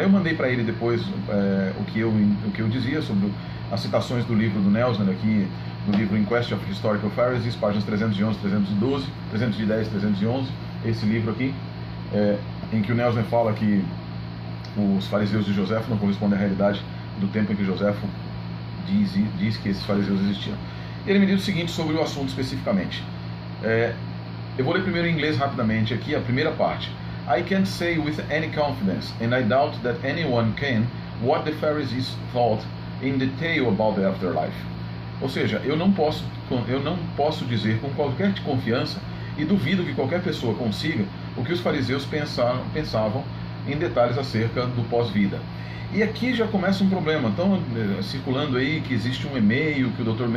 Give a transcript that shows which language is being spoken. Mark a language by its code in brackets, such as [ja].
[pt] Aí eu mandei para ele depois o que eu dizia sobre as citações do livro do Neusner aqui, no livro In Quest of Historical Pharisees, páginas 311, 312, 310, 311, esse livro aqui, em que o Neusner fala que os fariseus de Joséfo não correspondem à realidade do tempo em que Joséfo diz que esses fariseus existiam. Ele me diz o seguinte sobre o assunto especificamente. Eu vou ler primeiro em inglês rapidamente aqui a primeira parte. [en] I can't say with any confidence, and I doubt that anyone can, what the Pharisees thought in detail about the afterlife. [pt] Ou seja, eu não posso dizer com qualquer confiança, e duvido que qualquer pessoa consiga, o que os fariseus pensavam em detalhes acerca do pós-vida. E aqui já começa um problema. Então, circulando aí que existe um e-mail que o Dr.